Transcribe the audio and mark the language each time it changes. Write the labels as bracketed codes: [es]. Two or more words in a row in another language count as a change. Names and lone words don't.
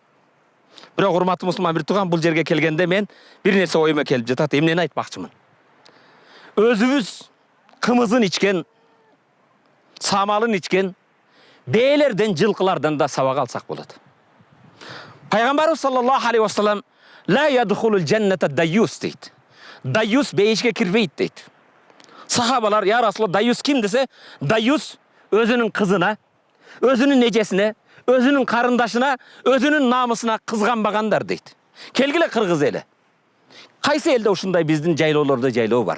[ky] Бирок урматтуу мусулман бир тууган, бул жерге келгенде мен бир нерсе оюма келип жатат. Эмнени айтмакчымын? Өзүбүз кымызын ичкен, самалын ичкен бээлерден, жылкылардан да сабак алсак болот. Пайгамбарыбыз [ar] صلى الله عليه وسلم لا يدخل الجنة ديوث [ky] дейт. Дайюс бейишке кирбейт дейт. Сахабалар, [ar] يا رسول الله, [ky] дайюс ким десе, дайюс өзүнүн кызына, өзүнүн эжесине, өзүнүн карындашына, өзүнүн намысына кызганбагандар дейт. Келгиле кыргыз эли. Кайсы элде ушундай биздин жайлоолордо жайлоо бар?